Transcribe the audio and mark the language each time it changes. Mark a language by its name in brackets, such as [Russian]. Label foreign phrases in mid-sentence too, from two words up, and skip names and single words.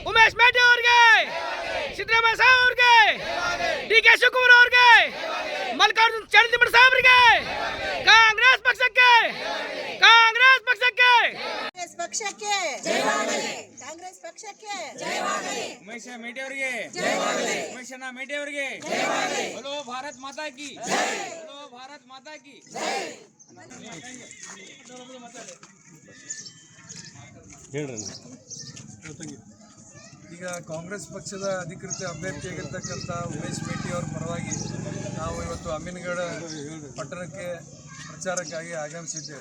[Kannada] ಉಮೇಶ್ ಮೇಟಿ ಅವರಿಗೆ, ಸಿದ್ದರಾಮಯ್ಯ ಸಾಹೇಬ್ ಅವರಿಗೆ, ಡಿ.ಕೆ. ಶಿವಕುಮಾರ್ ಅವರಿಗೆ, ಮಲ್ಲಿಕಾರ್ಜುನ್ ಚಂದ್ರಮಠ ಸಾಹೇಬರಿಗೆ, ಕಾಂಗ್ರೆಸ್ ಪಕ್ಷಕ್ಕೆ, ಕಾಂಗ್ರೆಸ್ ಪಕ್ಷಕ್ಕೆ, ಕಾಂಗ್ರೆಸ್ ಪಕ್ಷಕ್ಕೆ, ಕಾಂಗ್ರೆಸ್ ಪಕ್ಷಕ್ಕೆ ಉಮೇಶ್ ಮೇಟಿ ಅವರಿಗೆ, ಉಮೇಶ್ ಮೇಟಿ ಅವರಿಗೆ, [Hindi] बोलो भारत माता की, बोलो भारत माता की. [Kannada] ಈಗ ಕಾಂಗ್ರೆಸ್ ಪಕ್ಷದ ಅಧಿಕೃತ ಅಭ್ಯರ್ಥಿಯಾಗಿರ್ತಕ್ಕಂಥ ಉಮೇಶ್ ಮೇಟಿ ಅವರ ಪರವಾಗಿ ನಾವು ಇವತ್ತು ಅಮೀನ್ಗಢ ಪಟ್ಟಣಕ್ಕೆ ಪ್ರಚಾರಕ್ಕಾಗಿ ಆಗಮಿಸಿದ್ದೇವೆ.